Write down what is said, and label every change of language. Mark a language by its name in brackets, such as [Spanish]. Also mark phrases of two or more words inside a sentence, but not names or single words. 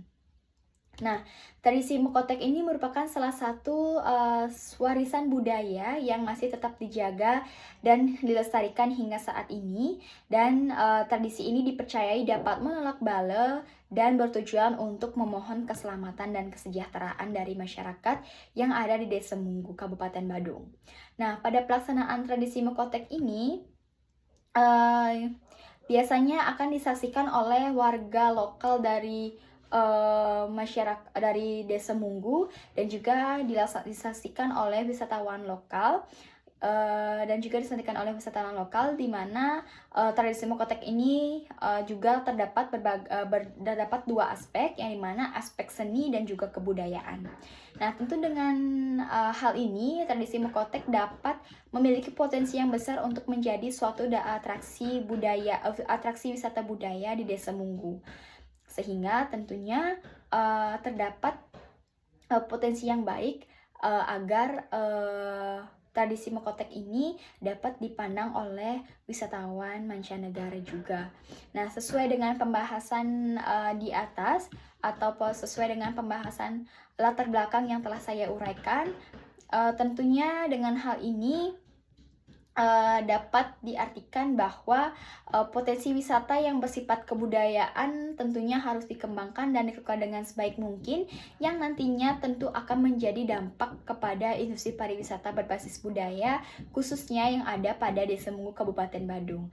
[Indonesian] Nah, tradisi Mekotek ini merupakan salah satu warisan budaya yang masih tetap dijaga dan dilestarikan hingga saat ini. Dan tradisi ini dipercayai dapat menolak bala dan bertujuan untuk memohon keselamatan dan kesejahteraan dari masyarakat yang ada di Desa Munggu, Kabupaten Badung. Nah, pada pelaksanaan tradisi Mekotek ini, biasanya akan disaksikan oleh warga lokal dari masyarakat dari Desa Munggu dan juga disaksikan oleh wisatawan lokal di mana tradisi Mokotek ini juga terdapat dua aspek, yang dimana aspek seni dan juga kebudayaan. Nah, tentu dengan hal ini tradisi Mokotek dapat memiliki potensi yang besar untuk menjadi suatu atraksi wisata budaya di Desa Munggu, sehingga tentunya terdapat potensi yang baik agar tradisi Mekotek ini dapat dipandang oleh wisatawan mancanegara juga. Nah, sesuai dengan pembahasan di atas atau sesuai dengan pembahasan latar belakang yang telah saya uraikan, tentunya dengan hal ini dapat diartikan bahwa potensi wisata yang bersifat kebudayaan tentunya harus dikembangkan dan dikelola dengan sebaik mungkin, yang nantinya tentu akan menjadi dampak kepada industri pariwisata berbasis budaya, khususnya yang ada pada Desa Munggu, Kabupaten Badung.